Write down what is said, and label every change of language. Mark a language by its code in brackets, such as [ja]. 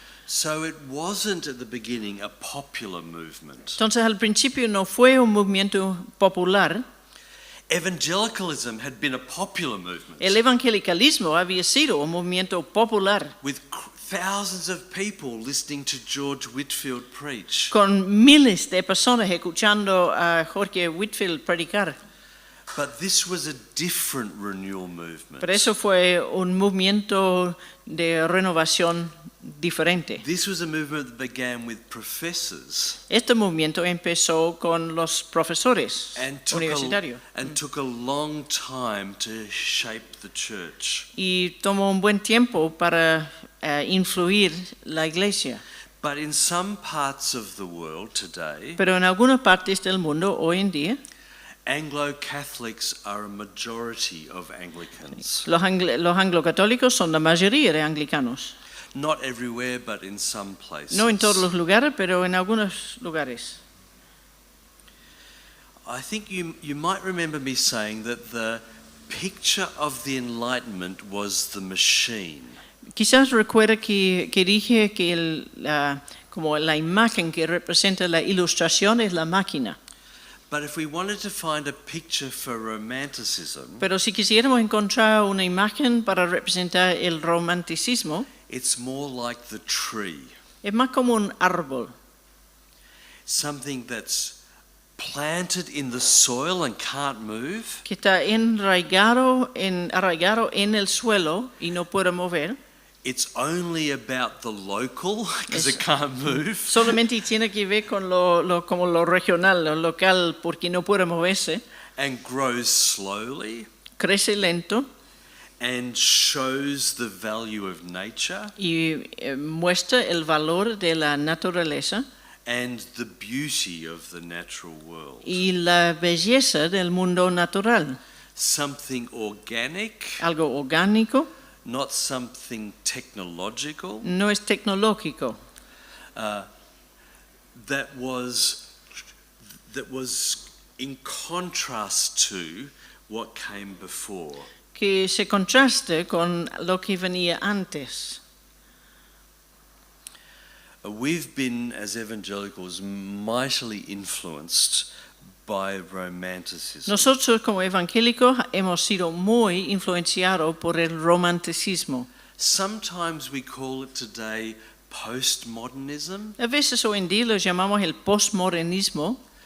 [en] So it wasn't at the beginning a popular movement. [es] Entonces al principio no fue un movimiento popular. [en] Evangelicalism had been a popular movement [es] El evangelicalismo había sido un movimiento popular [en] with thousands of people listening to George Whitefield preach. [es] con miles de personas escuchando a Jorge Whitefield predicar. [en] But this was a different renewal movement. [es] Pero eso fue un movimiento de renovación diferente. [en] This was a movement that began with professors [es] Este movimiento empezó con los profesores [en] and [es] universitarios [en] took a long time to shape the church. [es] y tomó un buen tiempo para influir la iglesia. [en] But in some parts of the world today, [es] Pero en algunas partes del mundo hoy en día, [en] Anglo-Catholics are a majority of Anglicans. [es] los anglo-católicos son la mayoría de anglicanos. [en] Not everywhere, but in some places. [es] No en todos los lugares, pero en algunos lugares. [en] I think you might remember me saying that the picture of the Enlightenment was the machine. [es] Quizás recuerda que dije que como la imagen que representa la ilustración es la máquina. [en] But if we wanted to find a picture for romanticism, [es] Pero si quisiéramos encontrar una imagen para representar el romanticismo, [en] it's more like the tree. [es] es más como un árbol, [en] Something that's planted in the soil and can't move, [es] que está arraigado en el suelo y no puede mover. [en] it's only about the local because it can't move, [es] Solamente tiene que ver con como lo regional, lo local, porque no puede moverse. [en] and grows slowly [es] Crece lento [en] and shows the value of nature [es] y muestra el valor de la naturaleza [en] and the beauty of the natural world. [es] y la belleza del mundo natural. [en] Something organic, [es] Algo orgánico, [en] not something technological, [es] no es tecnológico, [en] that was in contrast to what came before. [es] que se contraste con lo que venía antes. [en] We've been, as evangelicals, mightily influenced by romanticism. [es] Nosotros como evangélicos hemos sido muy influenciados por el romanticismo. [en] Sometimes we call it today postmodernism, [es] A veces hoy en día lo llamamos el postmodernismo.